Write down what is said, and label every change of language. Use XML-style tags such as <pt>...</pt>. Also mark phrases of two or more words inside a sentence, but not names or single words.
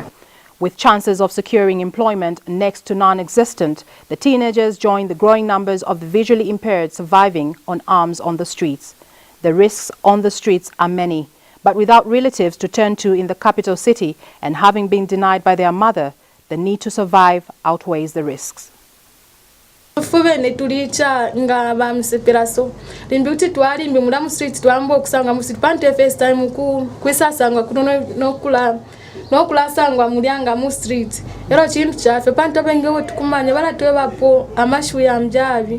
<en>With chances of securing employment next to non-existent, the teenagers join the growing numbers of the visually impaired surviving on arms on the streets. The risks on the streets are many, but without relatives to turn to in the capital city and having been denied by their mother, the need to survive outweighs the risks.</en> <bem>Fuvene tulicha nga bamseperaso limbuti twali mbimula mu street twambo kusanga mu street pante</bem> <en>first time</en> <bem>ku kwisasanga kuno nokula sangwa mulyanga mu street ero chintu chafe pante bengewo tukumanya balatwe bapo amashu ya mjavi</bem>